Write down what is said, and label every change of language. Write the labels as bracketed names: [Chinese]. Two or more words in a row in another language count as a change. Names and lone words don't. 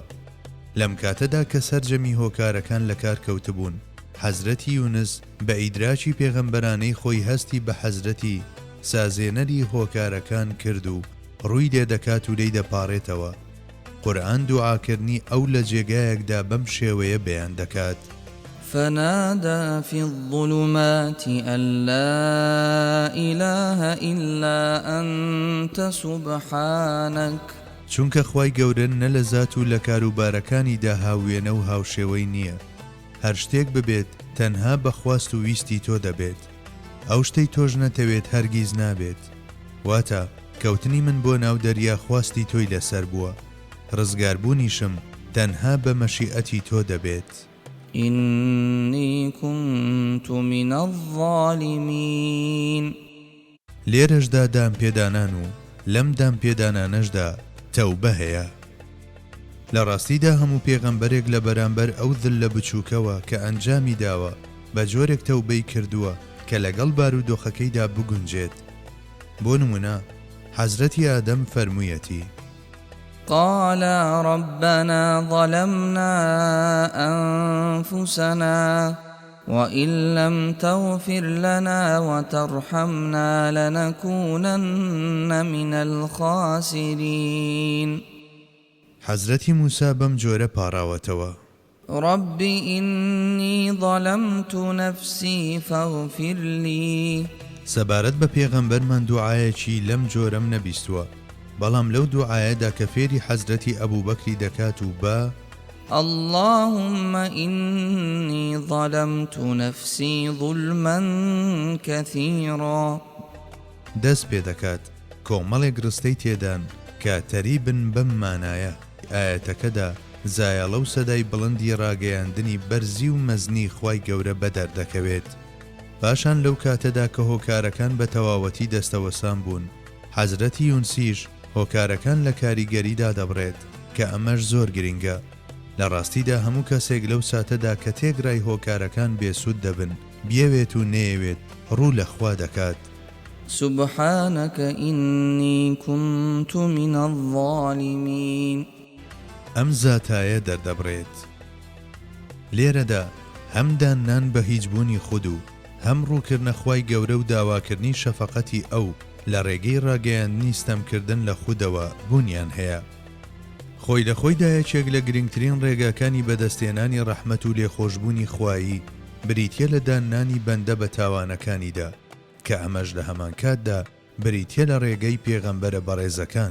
[Central Kurdish] لەم کاتەدا کە سەرجەمی هۆکارەکان لە کار کەوتبوون، حەزرەتی یونس بە ئیدراکی پێغەمبەرانەی خۆی هەستی بە حەزرەتی سازێنەری هۆکارەکان کرد و ڕووی لێ دەکات و لێی دەپاڕێتەوە. قورئان دوعاکردنی ئەو لە جێگایەکدا بەم شێوەیە بەیان دەکات: [Arabic] فنادى في الظلمات أن لا إله إلا أنت سبحانك. [Central Kurdish] چونکە خوای گەورە نە لە زات و لە کاروبارەکانیدا هاوێنە و هاوشێوەی نییە، هەر شتێک ببێت تەنها بەخواست و ویستی تۆ دەبێت، ئەو شتەی تۆش نەتەوێت هەرگیز نابێت. واتە کەوتنی من بۆ ناو دەریا خواستی تۆی لەسەر بووە، ڕزگاربوونیشم تەنها بە مەشیئەتی تۆ دەبێت. [Arabic] إني كنت من الظالمين. [Central Kurdish] لێرەشدا دام پێدانان و لەم دام پێدانانەشدا تەوبە هەیە. لە ڕاستیدا هەموو پێغەمبەرێک لە بەرامبەر ئەو ذلە بچووکەوە کە ئەنجامی داوە بە جۆرێک تەوبەی کردووە کە لەگەڵ بارودۆخەکەیدا بگونجێت. بۆ نمونە حەزرەتی ئادەم فەرموویەتی: [Arabic] قال ربنا ظلمنا أنفسنا وإن لم تغفر لنا وترحمنا لنكونن من الخاسرين. [Central Kurdish] حەزرەتی موسا بەم جۆرە پاڕاوەتەوە: [Arabic] رب إني ظلمت نفسي فاغفر لي. [Central Kurdish] سەبارەت بە پێغەمبەرمان دوعایەکی لەم جۆرەم نەبیستووە، بەڵام لەو دوعایەدا کە فێری حەزرەتی ئەبوبەکری دەکات و بە [Arabic] اللهم إني ظلمت نفسي ظلما كثيرا [Central Kurdish] دەست پێ دەکات کۆمەڵێک ڕستەی تێدان کە تەریبن بەم مانایە. ئاەتەکەدا زایەڵە و سەدای بڵندی ڕاگەیاندنی بەرزی و مەزنی خوای گەورە بەدەردەکەوێت. پاشان لەو کاتەدا کە هۆکارەکان بە تەواوەتی دەستەوەسان بوون، حەزرەتی یونسیش هۆکارەکان لە کاریگەریدا دەبڕێت کە ئەمەش زۆر گرنگە. لە ڕاستیدا هەموو کەسێک لەو ساتەدا کە تێگرای هۆکارەکان بێسوود دەبن، بیەوێت و نەیەوێت ڕوو لە خوا دەکات: [Arabic] سبحانك إني كنت من الظالمين. [Central Kurdish] ئەم زاتایە دەردەبڕێت. لێرەدا هەم دانان بە هیچبوونی خود و هەم ڕووکردنە خوای گەورە و داواکردنی شەفەقەتی ئەو لە ڕێگەی ڕاگەیاندنی ستەمکردن لە خودەوە بوونیان هەیە. خۆی لە خۆیدا یەکێک لە گرنگترین ڕێگاکانی بەدەستێنانی ڕەحمەت و لێخۆشبوونی خوایی بریتیە لە دانانی بەندە بە تاوانەکانیدا، کە ئەمەش لە هەمان کاتدا بریتیە لە ڕێگەی پێغەمبەرە بەڕێزەکان.